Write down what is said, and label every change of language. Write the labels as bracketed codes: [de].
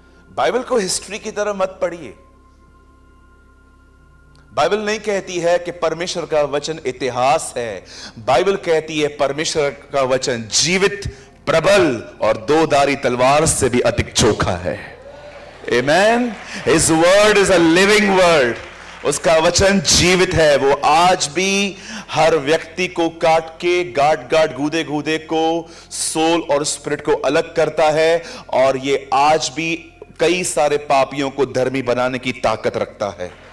[hi] Bible को history की तरह मत पढ़िए। बाइबल नहीं कहती है कि परमेश्वर का वचन इतिहास है। बाइबल कहती है परमेश्वर का वचन जीवित, प्रबल और दो धारी तलवार से भी अधिक चोखा है। आमेन। [en] His word is a living word. [hi] उसका वचन जीवित है। वो आज भी हर व्यक्ति को काट के गाट गाट गूदे गूदे को, सोल और स्पिरिट को अलग करता है। और ये आज भी कई सारे पापियों को धर्मी बनाने की ताकत रखता है।